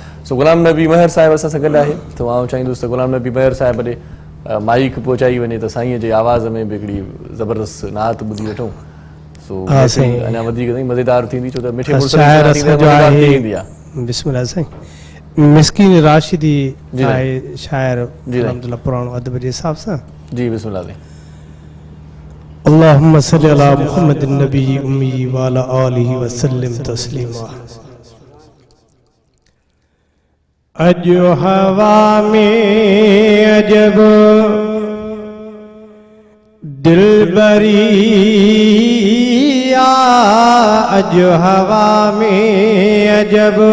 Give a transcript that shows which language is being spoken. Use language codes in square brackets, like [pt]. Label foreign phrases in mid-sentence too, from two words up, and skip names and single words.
[sd] सो गुलाम नबी महर साहिब असां सां गॾु आहे, त मां चाहींदुसि त गुलाम नबी महर साहिब ॾे माइक पहुचाई वञे त साईं जे आवाज़ में बि हिकिड़ी ज़बरदस्त नात ॿुधी वठूं। सो अञा वधीक मज़ेदार थींदी, छो त मिठे बिस्मिल्लाह साईं। मिस्कीन राशिदी आहे शाइर, अलहमदुलिल्लाह पुराणो अदब जे हिसाब सां। जी बिस्मिल्लाह। [ar] اللهم صل على محمد النبي الأمي وعلى آله وسلم تسليما. [sd] अजो हवा में अजब दिलबरी अजो हवा में अजब